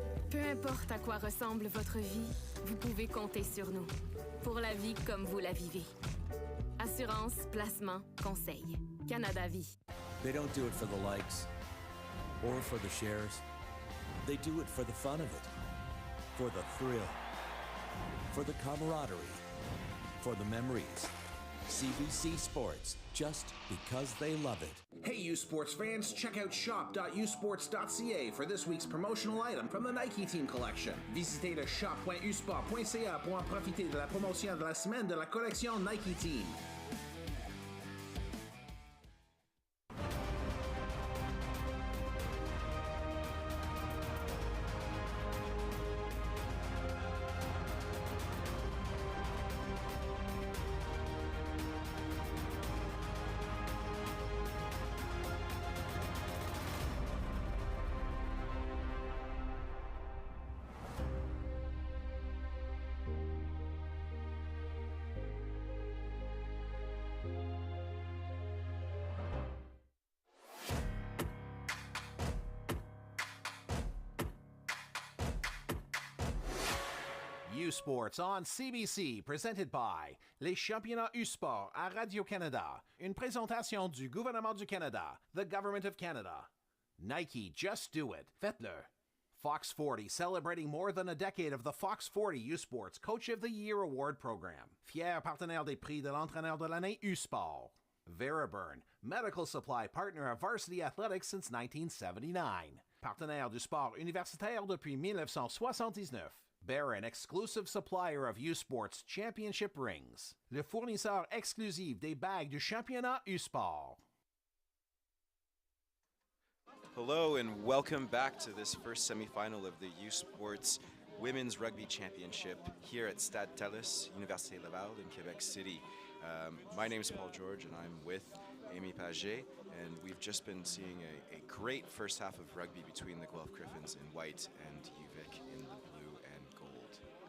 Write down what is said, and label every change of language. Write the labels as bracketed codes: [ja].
[fr] Peu importe à quoi ressemble votre vie, vous pouvez compter sur nous. Pour la vie comme vous la vivez. Assurance, placement, conseil. Canada Vie. [en] They don't do it for the likes or for the shares. They do it for the fun of it, for the thrill, for the camaraderie, for the memories. CBC Sports, just because they love it. Hey you sports fans, check out shop.usports.ca for this week's promotional item from the Nike Team Collection. [fr] Visitez le shop.usport.ca pour en profiter de la promotion de la semaine de la collection Nike Team. [en] U Sports on CBC, presented by [fr] les championnats U Sport à Radio-Canada. Une présentation du gouvernement du Canada, [en] the Government of Canada. Nike, just do it. [fr] Faites-le. [en] Fox 40, celebrating more than a decade of the Fox 40 U Sports Coach of the Year Award program. [fr] Fier partenaire des prix de l'entraîneur de l'année U Sport. [en] Veriburn, medical supply partner of Varsity Athletics since 1979. [fr] Partenaire du sport universitaire depuis 1979. [en] Barron, exclusive supplier of U Sports Championship rings. [fr] Le fournisseur exclusif des bagues du championnat U Sport. [en] Hello and welcome back to this first semifinal of the U Sports Women's Rugby Championship here at Stade Talus, Université Laval in Quebec City. My name is Paul George and I'm with Amy Paget, and we've just been seeing a great first half of rugby between the Guelph Griffins in white and UVic in the blue and gold.